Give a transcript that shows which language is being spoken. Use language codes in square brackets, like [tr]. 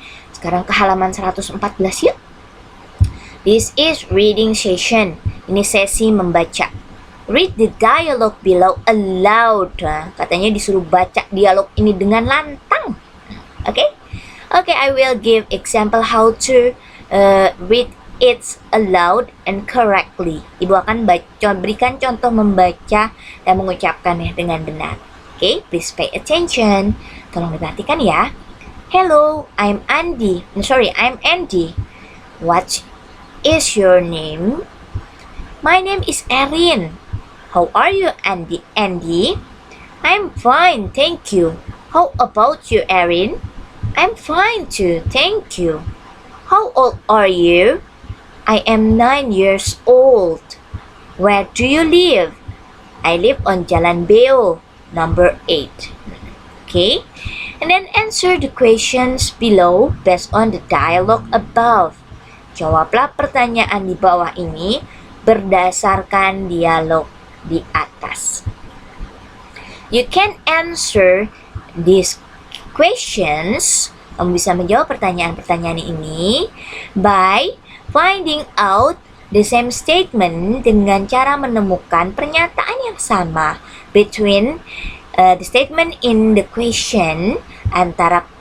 [id] Sekarang ke halaman 114 yuk. [en] This is reading session. [id] Ini sesi membaca. [en] Read the dialogue below aloud. [id] Katanya disuruh baca dialog ini dengan lantang. [en] Okay? Okay, I will give example how to read it aloud and correctly. [id] Ibu akan berikan contoh membaca dan mengucapkannya dengan benar. [en] Okay, please pay attention. [id] Tolong diperhatikan ya. [en] Hello, I'm Andy. I'm Andy. What is your name? My name is Erin. How are you, Andy? I'm fine, thank you. How about you, Erin? I'm fine too, thank you. How old are you? I am 9 years old. Where do you live? I live on Jalan Beo, number 8. Okay? And then answer the questions below based on the dialogue above. [id] Jawablah pertanyaan di bawah ini berdasarkan dialog di atas. [en] You can answer these questions. [id] Kamu bisa menjawab pertanyaan-pertanyaan ini [en] by finding out the same statement [id] dengan cara menemukan pernyataan yang sama [en] between the statement in the question, [id] antara